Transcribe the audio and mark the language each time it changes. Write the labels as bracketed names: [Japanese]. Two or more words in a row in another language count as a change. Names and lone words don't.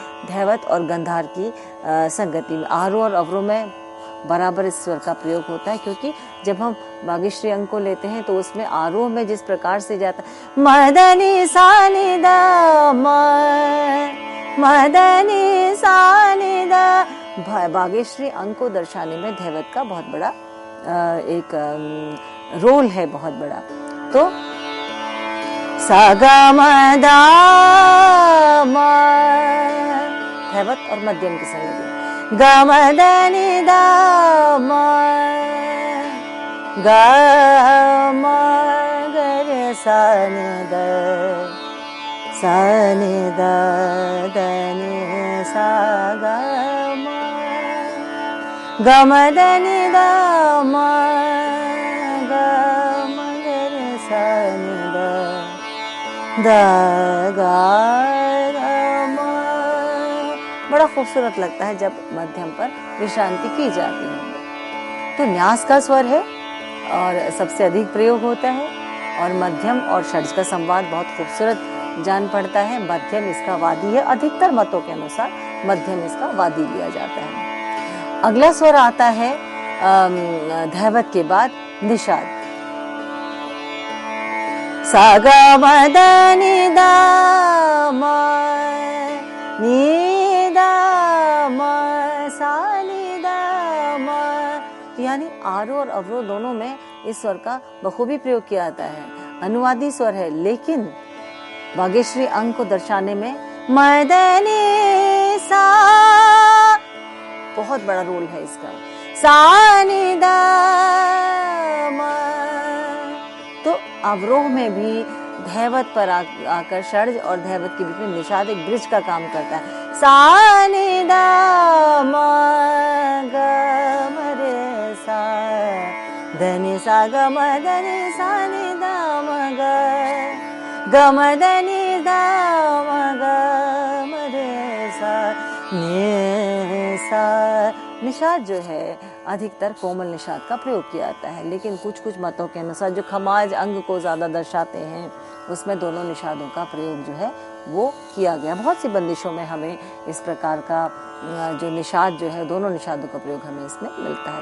[Hindi] धैवत और गंधार की संगति में आरोह और अवरोह में बराबर इस स्वर का प्रयोग होता है, क्योंकि जब हम बागेश्वरी अंग को लेते हैं तो उसमें आरोह में जिस प्रकार से जाता है मदनी सानी दा मदनी सानी दा, बागेश्वरी अंग को दर्शाने में धैवत का बहुत बड़ा एक रोल है, बहुत बड़ा। तो सा गा म दा म, धैवत और मध्यम की संगति। ग म द नि द म ग म ग रे सा नि द द नि सा ग म ग म द नि द म ग म ग रे सा नि द ग म। बड़ा खूबसूरत लगता है जब मध्यम पर विश्रांति की जाती है। तो न्यास का स्वर है और सबसे अधिक प्रयोग होता है और मध्यम और षड्ज का संवाद बहुत खूबसूरत जान पड़ता है। मध्यम इसका वादी है, अधिकतर मतों के अनुसार मध्यम इसका वादी लिया जाता है। अगला स्वर आता है धैवत के बाद निषाद। सा ग म द नि द म नि द म सा नि द म। यानी आरोह और अवरोह दोनों में इस स्वर का बखूबी प्रयोग किया जाता है। अनुवादी स्वर है, लेकिन वागेश्वरी अंग को दर्शाने में मदनी सा बहुत बड़ा रोल है इसका। सा नि दा म, तो अवरोह में भी धैवत पर आकर षड्ज और धैवत के बीच में निषाद एक ब्रिज का काम करता है। सा नि दा म ग म रे सा ध नि सा ग म ध नि सा नि दा म ग ग म ध नि दा म ग म रे सा नि सा। निषाद जो है अधिकतर कोमल निषाद का प्रयोग किया जाता है, लेकिन कुछ कुछ मतों के अनुसार जो खमाज अंग को ज़्यादा दर्शाते हैं उसमें दोनों निषादों का प्रयोग जो है वो किया गया। बहुत सी बंदिशों में हमें इस प्रकार का जो निषाद जो है, दोनों निषादों का प्रयोग हमें इसमें मिलता है।